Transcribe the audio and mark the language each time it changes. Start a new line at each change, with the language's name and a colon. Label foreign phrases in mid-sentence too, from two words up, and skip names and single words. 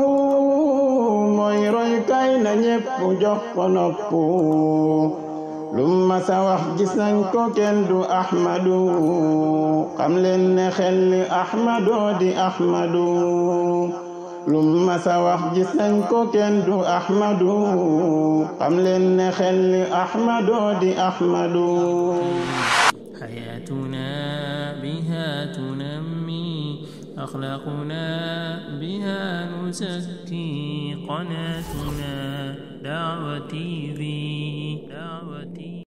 Wolof: mooy roy kay na ñépp jox ko nopp lum masa wax gis nañ ko kenn du Ahmadu xam leen ne xel Ahmadu di Ahmadu lum masa wax gis nañ ko kenn du Ahmadu xam leen ne xel Ahmadu di Ahmadu
Arabic: حياتنا بها تنمي أخلاقنا بها نزكي قناتنا دعوتي ذي